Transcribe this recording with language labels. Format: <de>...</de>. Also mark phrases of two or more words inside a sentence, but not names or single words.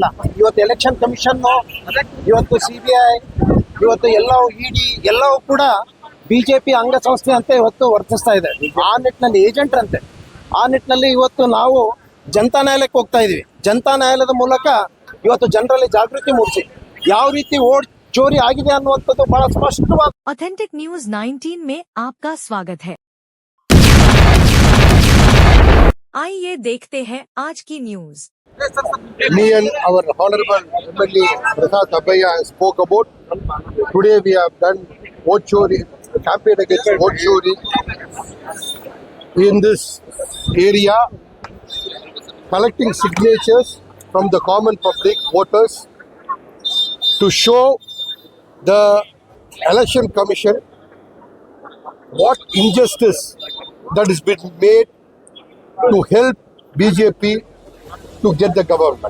<kn>ಇವತ್ತು ಎಲೆಕ್ಷನ್ ಕಮಿಷನ್, ಇವತ್ತು CBI, ಇವತ್ತು ಎಲ್ಲವೂ ED ಎಲ್ಲವೂ ಕೂಡ ಬಿಜೆಪಿ ಅಂಗಸಂಸ್ಥೆ ಅಂತ ಇವತ್ತು ವರ್ತಿಸ್ತಾ ಇದೆ. ಆ ನಿಟ್ಟಿನಲ್ಲಿ ಏಜೆಂಟ್ ಅಂತೆ. ಆ ನಿಟ್ಟಿನಲ್ಲಿ ಇವತ್ತು ನಾವು ಜನತಾ ನ್ಯಾಯಾಲಯಕ್ಕೆ ಹೋಗ್ತಾ ಇದೀವಿ. ಜನತಾ ನ್ಯಾಯಾಲಯದ ಮೂಲಕ ಇವತ್ತು ಜನರಲ್ಲಿ ಜಾಗೃತಿ ಮೂಡಿಸಿ ಯಾವ ರೀತಿ ವೋಟ್ चोरी आಗಿದೆ ಅನ್ನುವಂಥದ್ದು ಬಹಳ ಸ್ಪಷ್ಟವಾದ.</kn> <hi>ऑथेंटिक न्यूज 19 में आपका स्वागत है। आइए देखते हैं आज की न्यूज।</hi> <en>Me and our honorable MLA Prasad Abhaya spoke about today we have done vote chori, campaign against vote chori in this area, collecting signatures from the common public voters to show the election commission what injustice that has been made to help BJP to get the government.</en>